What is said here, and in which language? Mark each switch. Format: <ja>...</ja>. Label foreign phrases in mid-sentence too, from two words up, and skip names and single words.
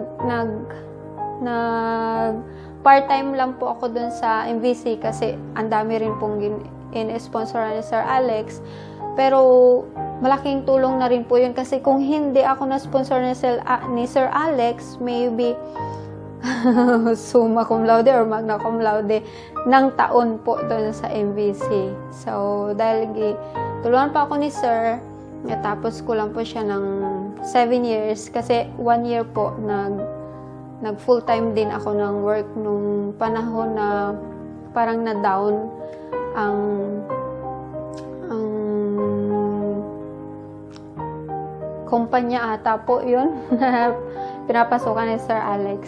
<tl>part-time lang po ako dun sa MVC kasi ang dami rin pong in-sponsor ni Sir Alex, pero malaking tulong na rin po yun kasi kung hindi ako na-sponsor ni Sir Alex, maybe</tl> <la>summa cum laude</la> <tl>or</tl> <la>magna cum laude</la> <tl>ng taon po doon sa MVC. So, dahil tulungan pa ako ni Sir, natapos ko lang po siya ng 7 years kasi 1 year po nag</tl> <en>full time</en> <tl>din ako ng work nung panahon na parang na-down ang kumpanya ata po yun pinapasokan ni Sir Alex.</tl>